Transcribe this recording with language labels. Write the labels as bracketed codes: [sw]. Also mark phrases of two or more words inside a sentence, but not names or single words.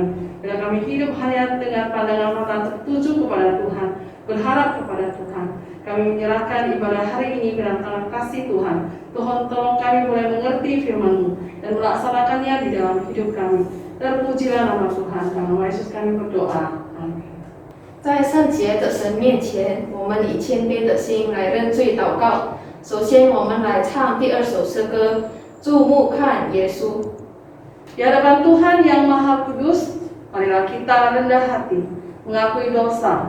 [id] Bila kami hidup hanya dengan pandangan mata tertuju kepada Tuhan, berharap kepada Tuhan, kami menyerahkan ibadah hari ini ke dalam tangan kasih Tuhan. Tuhan tolong kami boleh mengerti firman-Mu dan melaksanakannya di dalam hidup kami. Terpujilah nama Tuhan. Dalam nama Yesus kami berdoa. Amin. [zh] 在圣洁的神面前，我们以谦卑的心来认罪祷告。首先，我们来唱第2首诗歌《注目看耶稣》。 [id] Di hadapan Tuhan yang Maha Kudus, marilah kita rendah hati, mengakui dosa.